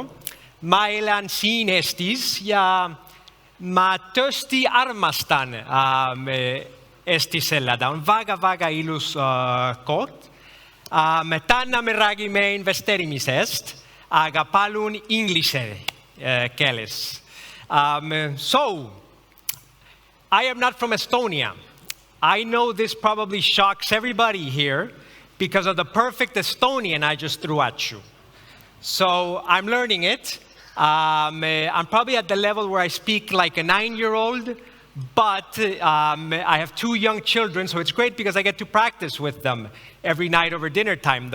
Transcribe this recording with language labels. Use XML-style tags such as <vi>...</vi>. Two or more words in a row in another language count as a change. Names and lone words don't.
<et>Ma elan siin Eestis ja ma tõesti armastan Eestis elada. On väga ilus koht. Täna me räägime investeerimisest, aga palun inglise keeles.</et> <en>So, I am not from Estonia. I know this probably shocks everybody here because of the perfect Estonian I just threw at you. So I'm learning it. I'm probably at the level where I speak like a 9-year-old, but I have 2 young children, so it's great because I get to practice with them every night over dinner time.</en>